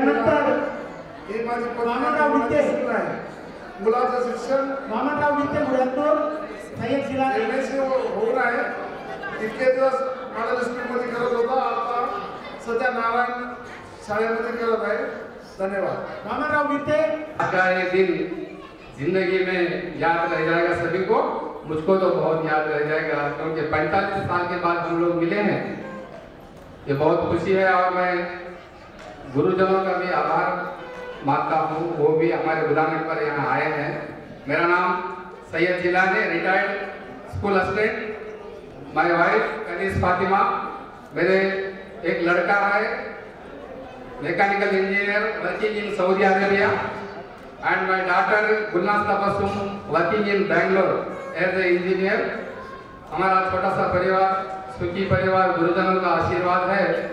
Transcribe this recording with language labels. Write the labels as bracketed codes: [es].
[mr] ही माझी पत्नी आहे. मुलाचं शिक्षण MSc होऊन आहे. इतके दिवस मला स्कूलमध्ये करत होता, आता सध्या नारायण शाळेमध्ये करत आहे. धन्यवाद. मामाराव विते. [hi] का ये दिन जिंदगी में याद रह जाएगा सभी को. मुझको तो बहुत याद रह जाएगा क्योंकि 45 साल के बाद हम लोग मिले हैं. ये बहुत खुशी है और मैं गुरुजनों का भी आभार मानता हूँ, वो भी हमारे बुलाने पर यहाँ आए हैं. मेरा नाम Syed Jilani, retired school assistant. [en] my wife [hi] Kaneez Fatima. मेरे एक लड़का है [en] Mechanical engineer working in Saudi Arabia. And my daughter Gulnaz Tabassum working in Bangalore as a engineer. [hi] हमारा छोटा सा परिवार, सुखी परिवार, गुरुजनों का आशीर्वाद है.